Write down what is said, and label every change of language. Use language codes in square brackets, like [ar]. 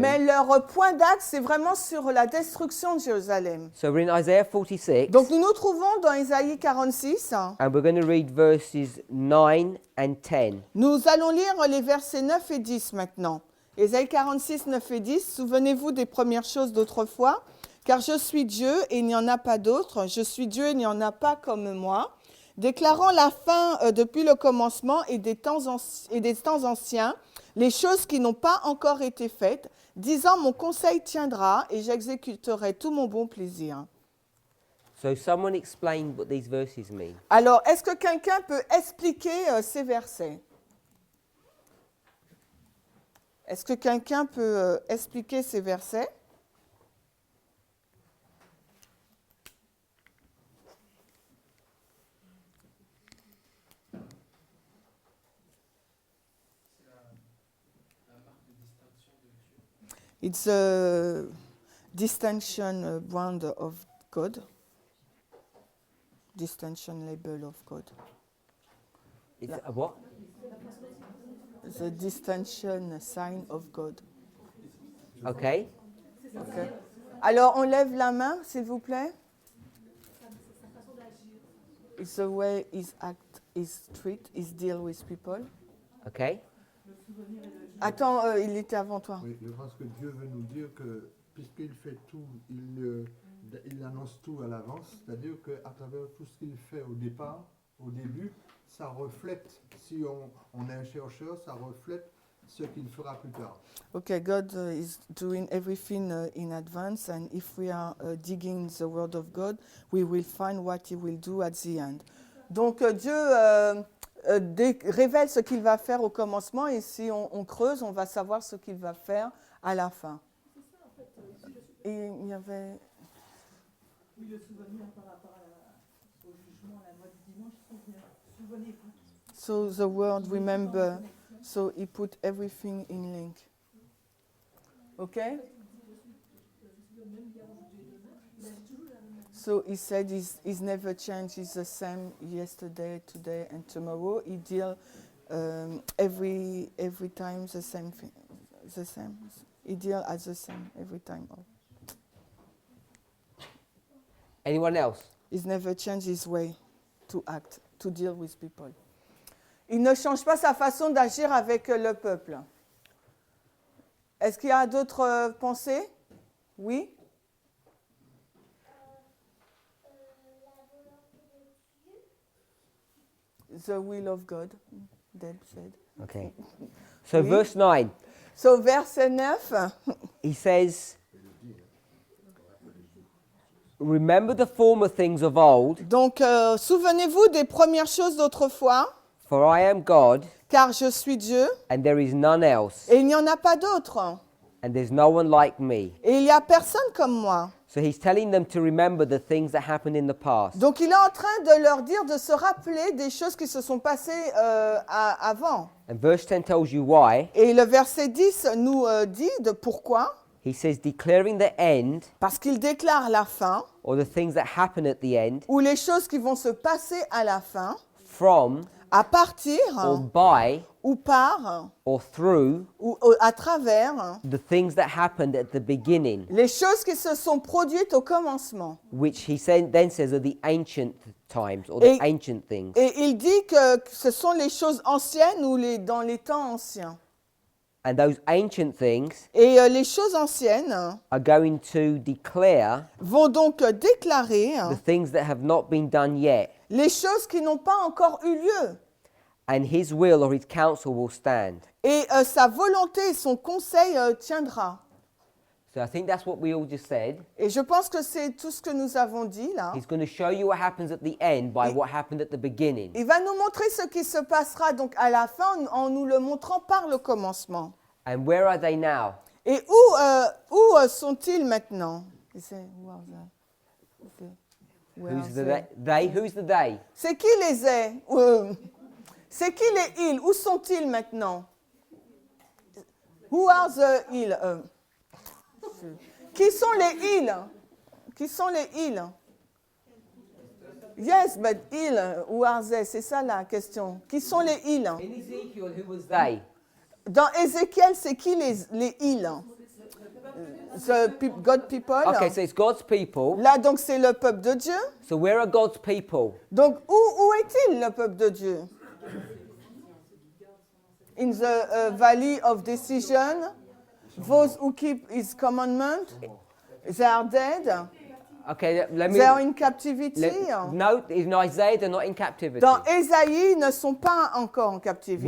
[fr] Mais leur point d'axe, c'est vraiment sur la destruction de Jérusalem. [en] So we're in Isaiah 46, [fr] Donc nous nous trouvons dans Isaïe 46. [en] and we're going to read verses 9 and 10. [fr] Nous allons lire les versets 9 et 10 maintenant. Isaïe 46, 9 et 10. Souvenez-vous des premières choses d'autrefois. Car je suis Dieu et il n'y en a pas d'autre. Je suis Dieu et il n'y en a pas comme moi. Déclarant la fin depuis le commencement et des temps anciens, les choses qui n'ont pas encore été faites, disant mon conseil tiendra et j'exécuterai tout mon bon plaisir. [en] So someone explain what these verses mean. [fr] Alors, est-ce que quelqu'un peut expliquer ces versets? Est-ce que quelqu'un peut expliquer ces versets? [en] It's a distinction brand of God. Distinction label of God. It's a what? The distinction sign of God. Okay. Okay. [fr] Alors, on lève la main, s'il vous plaît. [en] It's the way his act, his treat, his deal with people. Okay. [fr] Attends, il était avant toi. Oui, je pense que Dieu veut nous dire que puisqu'il fait tout, il annonce tout à l'avance, c'est-à-dire qu'à travers tout ce qu'il fait au début, ça reflète, si on est un chercheur, ça reflète ce qu'il fera plus tard. [en] Okay, God is doing everything in advance, and if we are digging the word of God, we will find what he will do at the end. [fr] Donc Dieu révèle ce qu'il va faire au commencement, et si on creuse, on va savoir ce qu'il va faire à la fin. C'est ça, en fait, il y avait... Oui, le souvenir par rapport au jugement, la loi du dimanche, souvenez-vous. [en] So the word remember, so he put everything in link. Okay? So he said he's never changed, he's the same yesterday, today and tomorrow. He deal every time the same thing, the same. He deal as the same every time. Anyone else? He's never changed his way to act, to deal with people. [fr] Il ne change pas sa façon d'agir avec le peuple. Est-ce qu'il y a d'autres pensées? Oui? [en] The will of God, Deb said. Okay. So [fr] Oui. [en] verse 9, [fr] So, verset 9, [en] he says, remember the former things of old, [fr] donc souvenez-vous des premières choses d'autrefois, [en] for I am God, [fr] car je suis Dieu, [en] and there is none else, [fr] et il n'y en a pas d'autre, [en] and there's no one like me. [fr] et il n'y a personne comme moi. [en] So he's telling them to remember the things that happened in the past. [fr] Donc il est en train de leur dire de se rappeler des choses qui se sont passées avant. [en] And verse 10 tells you why. [fr] Et le verset 10 nous dit de pourquoi. [en] He says, declaring the end, [fr] Parce qu'il déclare la fin, [en] or the things that happen at the end, [fr] ou les choses qui vont se passer à la fin, [en] from, [fr] à partir, [en] or by, [fr] ou par, [en] or through [fr] ou à travers, [en] the things that happened at the beginning, [fr] les choses qui se sont produites au commencement. [en] which he then says are the ancient times, or the [fr] Et- [en] ancient things. [fr] Et il dit que ce sont les choses anciennes ou dans les temps anciens. [en] And those ancient things [fr] Et les choses anciennes [en] are going to declare [fr] vont donc déclarer [en] the things that have not been done yet, [fr] les choses qui n'ont pas encore eu lieu. [en] and his will or his counsel will stand. [fr] Et sa volonté et son conseil tiendra. [en] So I think that's what we all just said. [fr] Et je pense que c'est tout ce que nous avons dit là. [en] He's going to show you what happens at the end by what happened at the beginning. [fr] Il va nous montrer ce qui se passera donc à la fin en nous le montrant par le commencement. [en] And where are they now? [fr] Et où sont-ils maintenant? [en] He said, who are they? He said, where Who's are the they? they? Who's the they? [fr] C'est qui les est? C'est qui les ils? Où sont-ils maintenant? [en] Who are the ils? [fr] Qui sont les ils? Qui sont les ils? [en] Yes, but ils, who are they? [fr] C'est ça la question. Qui sont les ils? [en] In Ezekiel, who was they? [fr] Dans Ézéchiel, c'est qui les ils? [en] God people. Okay, so it's God's people. [fr] Là, donc, c'est le peuple de Dieu. [en] So where are God's people? [fr] Donc, où est-il, le peuple de Dieu? [en] In the valley of decision, those who keep his commandment, they are dead. Okay, let me. They are in captivity. No, in Isaiah, they're not in captivity. [fr] Dans Ésaïe, ils ne sont pas encore en captivité.